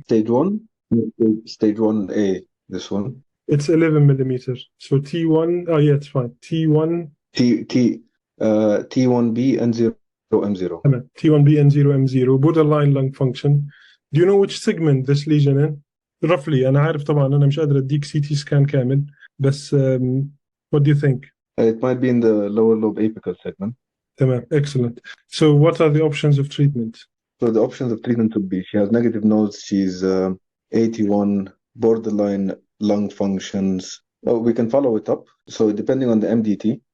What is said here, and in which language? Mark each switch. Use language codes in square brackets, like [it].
[en] Stage 1, stage 1A. This one. It's 11 millimeter. So T1. Oh yeah, it's fine. T1. T1B and 0. M0. T1B and 0M0 borderline lung function. Do you know which segment this lesion in? Roughly. [ar] أنا عارف طبعا أنا مش قادر أديك CT scan كامل بس [en] what do you think? It might be in the lower lobe apical segment. [ar] تمام. [en] Excellent. So what are the options of treatment? So the options of treatment would be she has negative nodes, she's 81, borderline lung functions. Oh, we can follow it up. So depending on the MDT.